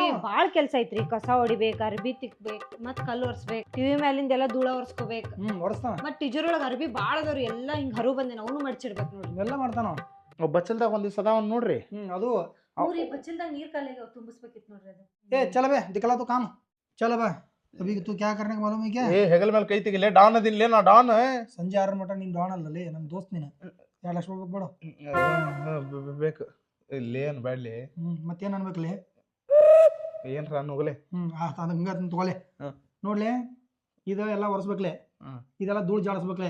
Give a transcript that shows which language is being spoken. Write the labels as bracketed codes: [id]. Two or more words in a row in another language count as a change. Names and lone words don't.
[kn] ಬಾಳ್ ಕೆಲ್ಸ ಐತ್ರಿ. ಕಸ ಹೊಡಿಬೇಕು, ಅರ್ಬಿ ತಿಕ್ಬೇಕು, ಮತ್ ಕಲ್ಲು ಒರ್ಸ್ಬೇಕು, ಟಿವಿ ಮ್ಯಾಲಿಂದ ಎಲ್ಲ ಧೂಳ ಒರ್ಸ್ಕೋಬೇಕು. ಒರ್ಸ್ತಾನ. ಮತ್ ಟಿಜೂರೊಳಗ ಅರ್ಬಿ ಬಾಳ ಅದಾವ್ರಿ, ಎಲ್ಲ ಹಿಂಗ್ ಹರು ಬಂದೇನ ಅವನು ಮಡ್ಚಿಡ್ಬೇಕು ನೋಡ್ರಿ. ಎಲ್ಲ ಮಾಡ್ತಾನ. ಬಚ್ಚಲ್ದಾಗ ಒಂದ್ ದಿವಸ ಅದಾವ ನೋಡ್ರಿ. ಅದು ಬಚ್ಚಲ್ದಾಗ ನೀರ್ ಕಾಲಿಗೆ ತುಂಬಿಸ್ಬೇಕಿತ್ತು ನೋಡ್ರಿ. ಅದು [hi] चल बे दिखला तो काम चल बे अभी तू क्या करने का मालूम है क्या? [kn] ಹೆಗಲ ಮೇಲೆ ಕೈ ತೆಗಿಲೆ. ಡಾನ್ ಅದಿನ್ಲೇ ನಾ ಡಾನ್. ಸಂಜೆ 6 ಮಟ ನೀನ್ ಡಾನ್ ಅಲ್ಲಲೇ, ನಮ್ಮ ದೋಸ್ತ್ ನೀನು. 2 ಲಕ್ಷ ರೂಪಾಯಿ ಬೇಡ? ಬೇಕು. ಇಲ್ಲೇನು ಬೇಡಲಿ. ಮತ್ತೇನು ಅನ್ಬೇಕಲೇ? ಏನ್ರ ಹೋಗ್ಲೆ. ಹಂಗ ತಗೊಳ್ಳೆ. ನೋಡ್ಲೆ, ಇದೆಲ್ಲ ಒರೆಸ್ಬೇಕ್ಲೆ, ಇದೆಲ್ಲ ಧೂಳು ಜಾಡಿಸ್ಬೇಕ್ಲೆ.